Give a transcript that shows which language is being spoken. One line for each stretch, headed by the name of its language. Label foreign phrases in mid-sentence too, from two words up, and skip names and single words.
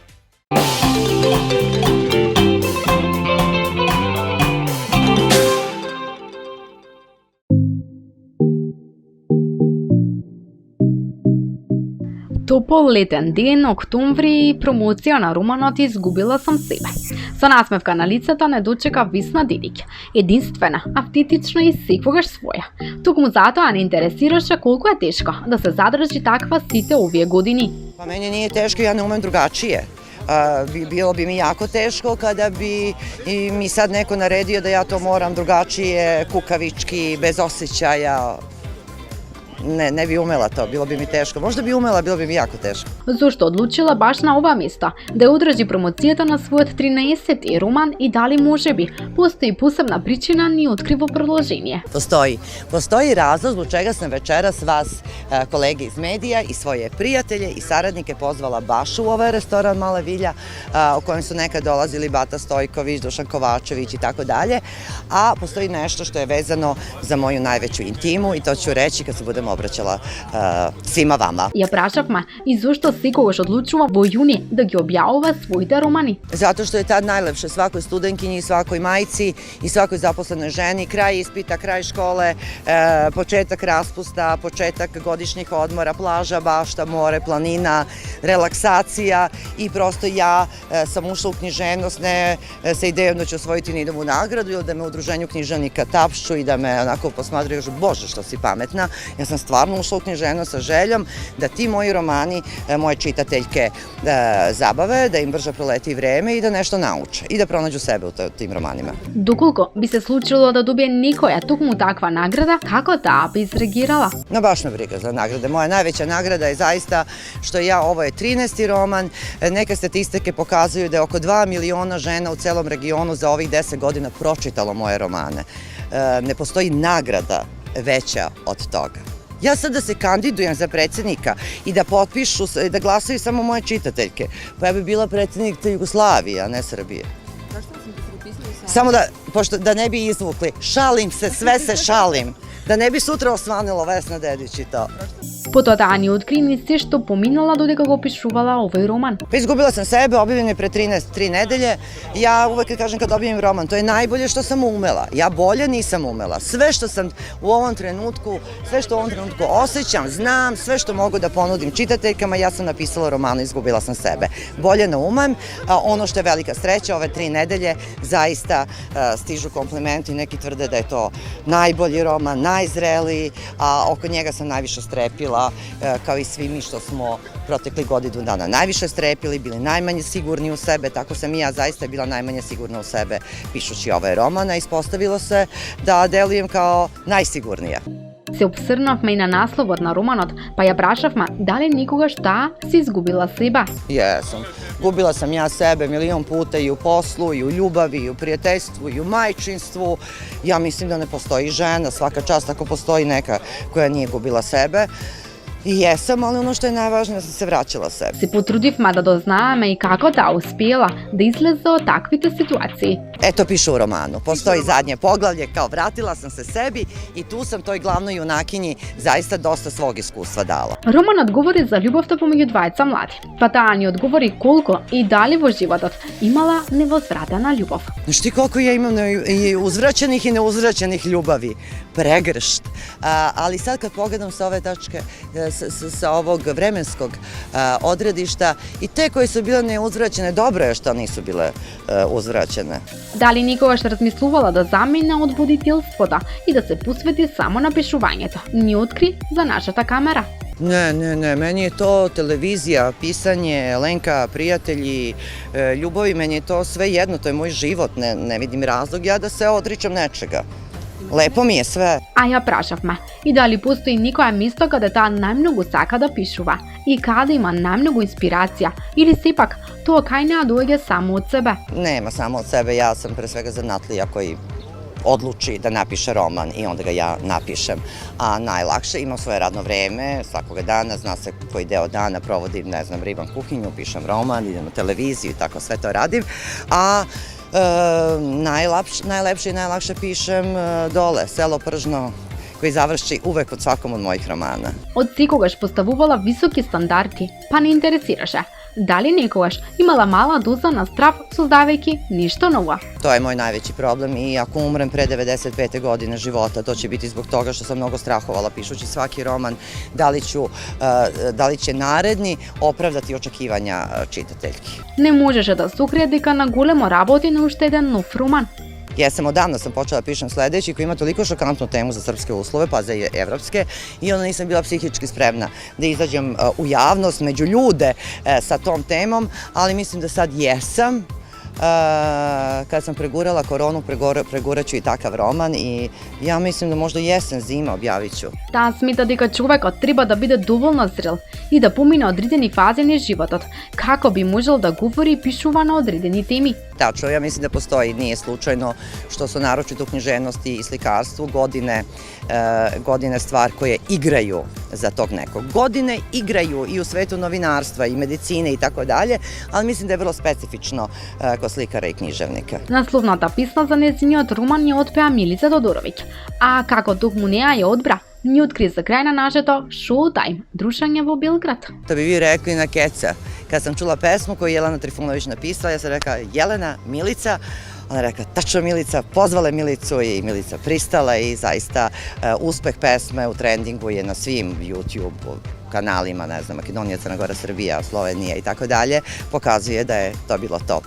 Macedonian: Топол летен ден, октомври, промоција на романот Изгубила сам себе. Со насмевка на лицето не дочека Висна Дидиќ, единствена, автентична и секогаш своја. Токму затоа не интересираше колку е тешко да се задржи таква сите овие години.
Serbian: Pa meni nije teško, ja ne umem drugačije. Bilo bi mi jako teško kada bi mi sad neko naredio da ja to moram drugačije, kukavički, bez osjećaja. Ne bi umela to, bilo bi mi teško. Možda bi umela, bilo bi mi jako teško.
Macedonian: Зошто одлучила баш на ова место да ја одржи промоцијата на својот 13-ти роман и дали можеби постои посебна причина ни открива продолжение.
Serbian: Postoji razlog zbog čega sam večeras vas, kolege iz medija i svoje prijatelje i saradnike pozvala baš u ovaj restoran Mala Vilja, u kojem su nekad dolazili Bata Stojković, Dušan Kovačević i tako dalje, a postoji nešto što je vezano za moju najveću intimu i to ću reći kad se budem obraćala svima vama.
Macedonian: Ја прашавме и зошто секогаш одлучува во јуни да ги објавува своите романи.
Serbian: Zato što je tad najlepše svakoj studentkinji, svakoj majci i svakoj zaposlenoj ženi, kraj ispita, kraj škole, početak raspusta, početak godišnjih odmora, plaža, bašta, more, planina, relaksacija i prosto ja sam ušla u književnost ne sa idejom da ću osvojiti Nidovu nagradu ili da me u udruženju književnika tapšu i da me onako posmatraju još bože što si pametna. Ja sam stvarno ušla u književnost sa željom da ti moji romani moje čitateljke zabave, da im brže proleti vreme i da nešto nauče i da pronađu sebe u tim romanima.
Macedonian: Доколку би се случило да добие некоја токму таква награда, како таа би изреагирала?
Serbian: No baš me briga za nagrade. Moja najveća nagrada je zaista što ovo je 13. roman. Neke statistike pokazuju da je oko 2 miliona žena u celom regionu za ovih 10 godina pročitalo moje romane. Ne postoji nagrada veća od toga. Ja sad da se kandidujem za predsjednika i da potpišu, da glasaju samo moje čitateljke, pa ja bi bila predsjednica Jugoslavije, a ne Srbije. Samo da ne bi izvukli, šalim se, sve se šalim, da ne bi sutra osvanilo Vesna Dedić i to.
Macedonian: Потоа таа ни откри ни се што поминала додека го пишувала овој роман.
Serbian: Izgubila sam sebe, objavljen je pre 3 nedelje. Ja uvek kažem kad objavim roman, to je najbolje što sam umela. Ja bolje nisam umela. Sve što sam u ovom trenutku, sve što u ovom trenutku osjećam, znam, sve što mogu da ponudim čitateljkama, ja sam napisala romanu Izgubila sam sebe. Bolje ne umem. Ono što je velika sreća, ove 3 nedelje zaista stižu komplimenti, neki tvrde da je to najbolji roman, najzreliji, a oko njega sam najviše strepila, kao i svi mi što smo protekli godinu dana najviše strepili, bili najmanje sigurni u sebe, tako sam i ja zaista bila najmanje sigurna u sebe pišući ovaj roman, a ispostavilo se da delujem kao najsigurnija.
Macedonian: Се обсрнавме и на насловот на романот, па ја прашавме дали никогаш таа си изгубила себе.
Serbian: Jesam. Gubila sam ja sebe milion puta i u poslu, i u ljubavi, i u prijateljstvu, i u majčinstvu. Ja mislim da ne postoji žena, svaka čast ako postoji neka koja nije gubila sebe. I jesam, ali ono što je najvažnije da sam se vraćala sebi.
Macedonian: Се потрудивме да дознаеме и како таа успела да излезе од таквите ситуации.
Serbian: Eto piše u romanu. Postoji zadnje poglavlje, kao vratila sam se sebi i tu sam toj glavnoj junakinji zaista dosta svog iskustva dala.
Macedonian: Романот говори за љубовта помеѓу двајца млади, па таа ни одговори колку и дали во животот имала невозвратена љубов.
Serbian: Znaš ti koliko ja imam i uzvraćenih i neuzvraćenih ljubavi? Pregršt. Ali sad kad pogledam sa ove tačke, sa ovog vremenskog odredišta i te koje su bile neuzvraćene, dobro je što nisu bile uzvraćene.
Macedonian: Дали никогаш размислувала да замине од водителството и да се посвети само на пишувањето? Ни откри за нашата камера.
Serbian: Ne, meni je to televizija, pisanje, Lenka, prijatelji, ljubavi, meni je to sve jedno, to je moj život, ne vidim razlog ja da se odričem nečega. Lepo mi je sve.
Macedonian: А ја прашавме и дали постои некоја место каде таа најмногу сака да пишува и каде има најмногу инспирација или сепак тоа кај неа доаѓа само од себе.
Serbian: Nema samo od sebe, ja sam pre svega zanatlija koji odluči da napiše roman i onda ga ja napišem. A najlakše, imam svoje radno vreme, svakoga dana, zna se koji deo dana provodim, ne znam, ribam kuhinju, pišem roman, idem na televiziju i tako sve to radim. A najlepše i najlakše pišem dole, selo Pržno, koji završi uvek od svakom od mojih romana.
Macedonian: Од секогаш поставувала високи стандарди, па не интересираше. Дали некогаш имала мала доза на страв создавајќи нешто ново?
Serbian: To je moj najveći problem i ako umrem pre 95. godine života, to će biti zbog toga što sam mnogo strahovala pišući svaki roman, da li će naredni opravdati očekivanja čitateljki.
Macedonian: Не можеше да се укрие дека на големо работи на уште еден нов роман.
Serbian: Jesam, odavno sam počela da pišem sledeći koji ima toliko šokantnu temu za srpske uslove, pa za evropske, i onda nisam bila psihički spremna da izađem u javnost, među ljude sa tom temom, ali mislim da sad jesam. Kad sam pregurala koronu, pregurat ću i takav roman i ja mislim da možda jesen, zima objavit ću.
Macedonian: Таа смета дека човекот треба да биде доволно зрел и да помине одредени фази на животот, како би можел да говори и пишува на одредени теми.
Serbian: Tačno, ja mislim da postoji, nije slučajno što su naročito u književnosti i slikarstvu godine stvar koje igraju za tog nekog. Godine igraju i u svetu novinarstva i medicine i tako dalje, ali mislim da je vrlo specifično kod slikara i književnika.
Macedonian: Насловната песна за нејзиниот роман ја отпеа Милица Тодороvić, а како токму неа ја одбра, ни откри за крај на нашето Showtime дружење во Белград.
Serbian: To bi vi rekli na keca. Kad sam čula pesmu koju je Jelena Trifunović napisala, ja sam rekla Jelena, Milica, ona je rekla tačno Milica, pozvala je Milicu i Milica pristala i zaista uspeh pesme u trendingu je na svim YouTube kanalima, ne znam, Makedonija, Crna Gora, Srbija, Slovenija i tako dalje, pokazuje da je to bilo to.